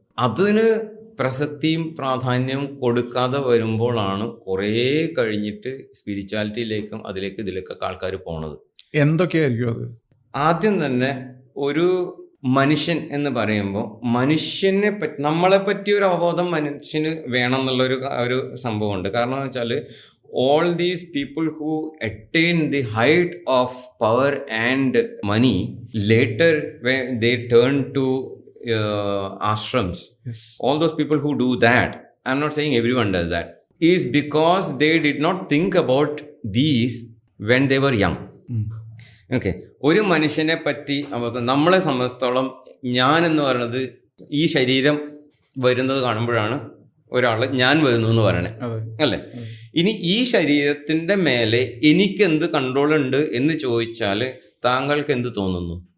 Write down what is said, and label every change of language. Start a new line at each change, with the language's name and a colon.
Malayalam: അതിന് പ്രസക്തിയും പ്രാധാന്യവും കൊടുക്കാതെ വരുമ്പോഴാണ് കുറേ കഴിഞ്ഞിട്ട് സ്പിരിച്വാലിറ്റിയിലേക്കും ഇതിലേക്കൊക്കെ ആൾക്കാർ പോണത്. എന്തൊക്കെയായിരിക്കും അത്? ആദ്യം തന്നെ ഒരു മനുഷ്യൻ എന്ന് പറയുമ്പോൾ മനുഷ്യനെ പറ്റി, നമ്മളെ പറ്റി ഒരു അവബോധം മനുഷ്യന് വേണം എന്നുള്ളൊരു സംഭവമുണ്ട്. കാരണം എന്ന് വെച്ചാൽ
English: all these people who attain the height of power and money, later when they turn to ashrams, yes, all those people who do that, I'm not saying everyone does that, is because they did not think about these when they were young. Okay.
Malayalam: ഒരു മനുഷ്യനെ പറ്റി നമ്മളെ സംബന്ധിച്ചിടത്തോളം ഞാൻ എന്ന് പറയുന്നത് ഈ ശരീരം വരുന്നത് കാണുമ്പോഴാണ് ഒരാൾ ഞാൻ വരുന്നു എന്ന് പറയണേ, അല്ലേ? ഇനി ഈ ശരീരത്തിൻ്റെ മേലെ എനിക്ക് എന്ത് കൺട്രോൾ ഉണ്ട് എന്ന് ചോദിച്ചാൽ താങ്കൾക്ക് എന്ത് തോന്നുന്നു?